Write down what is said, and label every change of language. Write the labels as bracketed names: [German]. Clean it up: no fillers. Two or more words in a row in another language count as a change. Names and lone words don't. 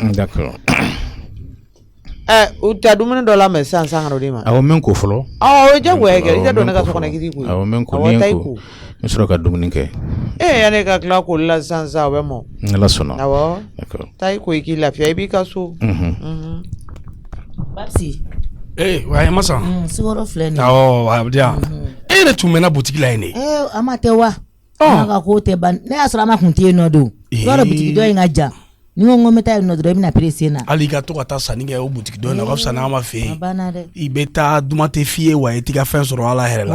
[Bambara] d'accord u tɛ dumuni dɔ lamɛn sisan ka n'o di ma awɔ n ko fɔlɔ o ye jagoya kɛ i tɛ don ne ka so kɔnɔ k'i ko awɔ n ko ni n ko n sɔrɔ ka dumuni kɛ yanni ka tila k'olu la sisan o bɛ mɔ n'ala sɔnna awɔ taa i ko i k'i lafiya i b'i ka so Babsi waye masa sigoro filɛ nin abdiya ne tun mɛna boutique la yen ne a ma tɛ wa an ka ko tɛ ban ne y'a sɔrɔ a ma kun tɛ yen nɔ don yɔrɔ boutique dɔ in ka jan ni ko n ko n bɛ taa yen nɔ dɔrɔn i bɛna pressé na hali ka to ka taa sanni kɛ o boutique dɔ in na o ka fisa n'an ma fɛ yen a banna dɛ i bɛ taa duman tɛ f'i ye wa i t'i ka fɛn sɔrɔ ala yɛrɛ la